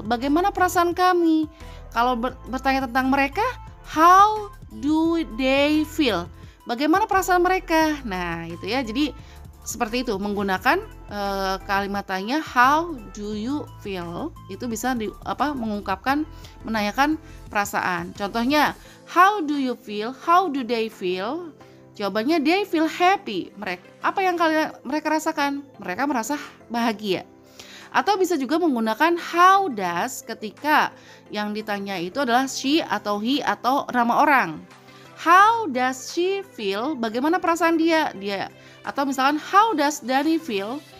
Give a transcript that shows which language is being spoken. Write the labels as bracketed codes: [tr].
[id] Bagaimana perasaan kami? Kalau bertanya tentang mereka, [en] how do they feel? [id] Bagaimana perasaan mereka? Nah, itu ya. Jadi seperti itu menggunakan kalimat tanya [en] how do you feel [id] itu bisa mengungkapkan, menanyakan perasaan. [en] Contohnya, how do you feel? How do they feel? [id] Jawabannya [en] they feel happy. [id] Apa yang mereka rasakan? Mereka merasa bahagia. Atau bisa juga menggunakan how does ketika yang ditanya itu adalah she atau he atau nama orang. [en] How does she feel? [id] Bagaimana perasaan dia? Atau misalkan [en] how does Dani feel?